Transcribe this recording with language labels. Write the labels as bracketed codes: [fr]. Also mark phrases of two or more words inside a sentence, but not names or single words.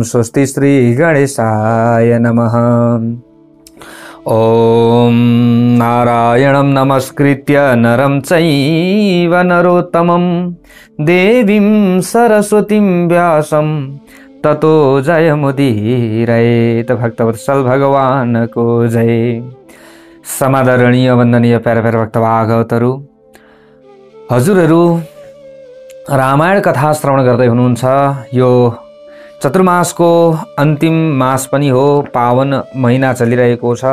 [sa] स्वस्ति श्री गणेशाय नमः। ओम नारायणं नमस्कृत्य नरं चैव नरोत्तमं देवीं सरस्वतीं व्यासं ततो जयमुदीरयेत। [ne] भक्तवत्सल भगवान को जय। समादरणीय वन्दनीय प्यारा प्यारा भक्तभागवतहरू, हजुरहरू रामायण कथा श्रवण गर्दै हुनुहुन्छ। यो चतुर्मासको अन्तिम मास पनि हो, पावन महिना चलिरहेको छ।